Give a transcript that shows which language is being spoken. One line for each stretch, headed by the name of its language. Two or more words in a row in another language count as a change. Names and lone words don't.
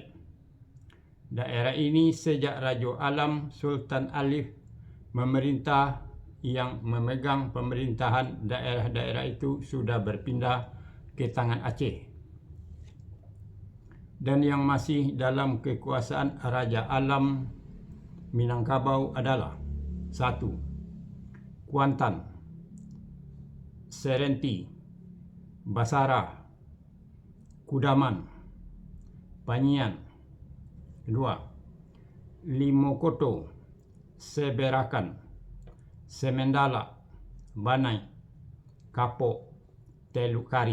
Indonesian: Daerah ini sejak Raja Alam Sultan Alif memerintah, yang memegang pemerintahan daerah-daerah itu sudah berpindah ke tangan Aceh. dan yang masih dalam kekuasaan Raja Alam Minangkabau adalah 1. Kuantan, Serenti, Basara, Kudaman, Panyian. 2. Limokoto, Seberakan, Semendala, Banai, Kapok, Teluk Kari.